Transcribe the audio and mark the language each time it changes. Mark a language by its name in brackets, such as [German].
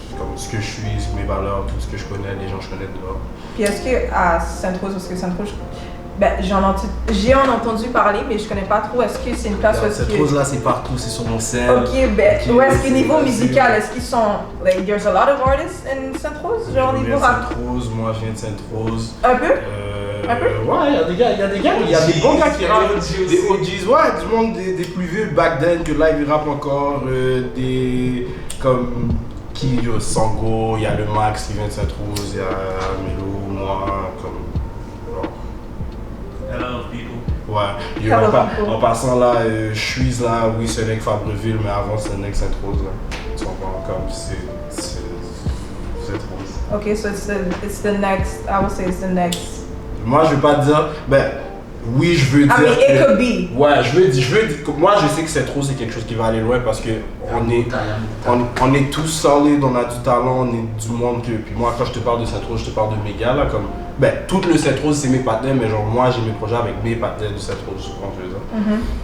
[French] Comme ce que je suis, mes valeurs, tout ce que je connais, les gens que je connais dehors. Puis est-ce que à Sainte-Rose, parce que Sainte-Rose, ben, j'ai entendu parler, mais je connais pas trop. Est-ce que c'est une place où est-ce que... Cette rose-là, c'est partout, c'est sur mon scène. Ok, ben, où est-ce que niveau musical, est-ce qu'ils sont... [English] Like, there's a lot of artists in Sainte-Rose, [French] genre niveau rap? Sainte-Rose, moi je viens de Sainte-Rose. Un peu? Un peu? Ouais, il y a des bons gars qui rappent. Des OGs, ouais, du monde des plus vieux [English] back then, [French] que live ils rappent encore, des... comme... qui Sango, il y a le Max qui vient de Sainte-Rose, il y a Melo, moi, comme. [English] A lot of people. [French] Ouais, en passant là, je suis là, oui, c'est Nec Fabreville, mais avant c'est Nec Sainte-Rose. Tu comprends, comme c'est Sainte-Rose. [English] Okay, so it's the next, I would say it's the next. [French] Moi, je vais pas dire, ben, oui, je veux dire. [English] I mean, it could be. [French] Ouais, je veux dire, moi je sais que Sainte-Rose c'est quelque chose qui va aller loin parce que on est tous solides, on a du talent, on est du monde que. Puis moi, quand je te parle de Sainte-Rose, je te parle de mes gars là, comme. Ben, tout le Sainte-Rose c'est mes partenaires, mais genre moi j'ai mes projets avec mes partenaires de Sainte-Rose, je comprends ce que je veux dire.